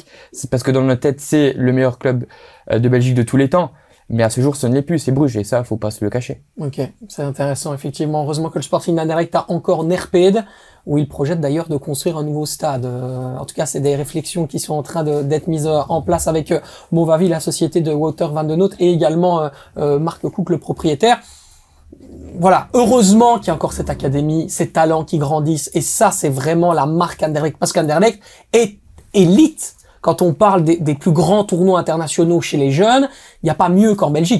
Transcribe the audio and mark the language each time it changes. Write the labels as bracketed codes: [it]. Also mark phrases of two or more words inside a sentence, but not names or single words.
[fr] C'est parce que dans notre tête, c'est le meilleur club de Belgique de tous les temps. Mais à ce jour, ce ne l'est plus, c'est Bruges, et ça, faut pas se le cacher. Ok, c'est intéressant, effectivement. Heureusement que le Sporting d'Anderlecht a encore Nerpede, où il projette d'ailleurs de construire un nouveau stade. En tout cas, c'est des réflexions qui sont en train d'être mises en place avec Movavi, la société de Wouter van den Noot, et également Marc Cook, le propriétaire. Voilà, heureusement qu'il y a encore cette académie, ces talents qui grandissent, et ça, c'est vraiment la marque Anderlecht, parce qu'Anderlecht est élite. Quand on parle des plus grands tournois internationaux chez les jeunes, il n'y a pas mieux qu'en Belgique.